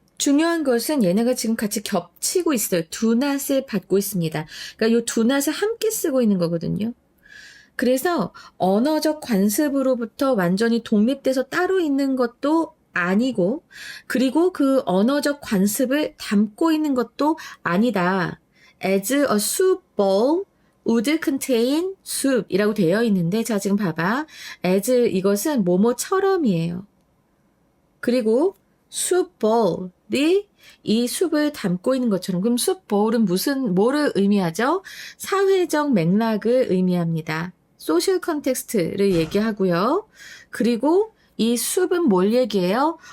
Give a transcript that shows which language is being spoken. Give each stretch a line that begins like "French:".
Korean: 중요한 것은 얘네가 지금 같이 겹치고 있어요. do not을 받고 있습니다. 그러니까 이 do not을 함께 쓰고 있는 거거든요. 그래서 언어적 관습으로부터 완전히 독립돼서 따로 있는 것도 아니고, 그리고 그 언어적 관습을 담고 있는 것도 아니다.
English: As a soup bowl would contain soup
Korean: 이라고 되어 있는데, 자, 지금 봐봐. as 이것은 뭐뭐처럼이에요. 그리고 soup bowl이 이 숲을 담고 있는 것처럼. 그럼 soup bowl은 뭐를 의미하죠? 사회적 맥락을 의미합니다. social context를 얘기하고요. 그리고 이 숲은 뭘 얘기해요?